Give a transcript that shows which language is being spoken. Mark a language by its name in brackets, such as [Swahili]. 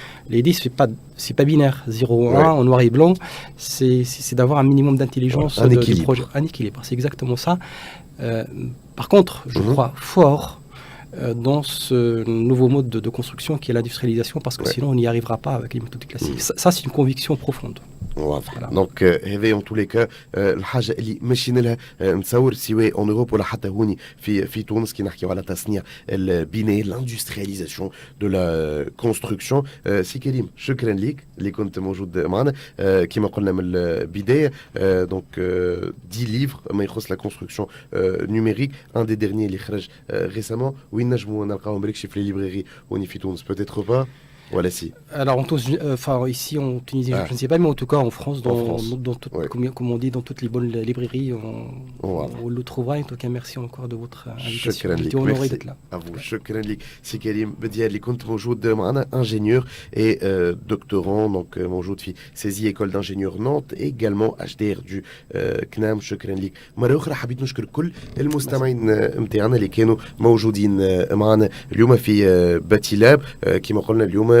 [French] L'idée, c'est pas binaire, 0 ou 1 en noir et blanc, c'est d'avoir un minimum d'intelligence du projet. Un équilibre, c'est exactement ça. Par contre, je crois fort dans ce nouveau mode de construction qui est l'industrialisation, parce que sinon on n'y arrivera pas avec les méthodes classiques. Ça, c'est une conviction profonde. [Arabic] واضح. دونك هذا [French] en tous les cas [Arabic] الحاجه اللي ماشيين لها نتصور سواء [French] en Europe [Arabic] ولا حتى هوني في تونس كي نحكيو على تصنيع البناء [French] l'industrialisation de la construction. [Arabic] سي كريم شكرا ليك اللي كنت موجود معنا. كما قلنا من البدايه دونك 10 livres ما يخص [French] la construction numérique. Un des derniers [Arabic] اللي خرج [French] récemment. [Arabic] وين نجموا نلقاهم بريكشي في لي ليبراري هوني في تونس [French] peut-être pas. Voilà, si. Alors, ici en Tunisie, je ne sais pas, mais en tout cas en France, comme on dit, dans toutes les bonnes librairies, on le trouvera. En tout cas, merci encore de votre invitation. J'étais honoré d'être là. À vous. [Arabic] شكرا لك سي كريم بديار اللي كنت موجود معنا [French] ingénieur et doctorant donc [Arabic] موجود في سيزي [French] école d'ingénieur Nantes [Arabic] également HDR du CNAM. شكرا لك مرة أخرى. حبيت نشكر كل المستمعين متاعنا اللي كانوا موجودين معنا اليوم في باتي لاب. كما قلنا اليوم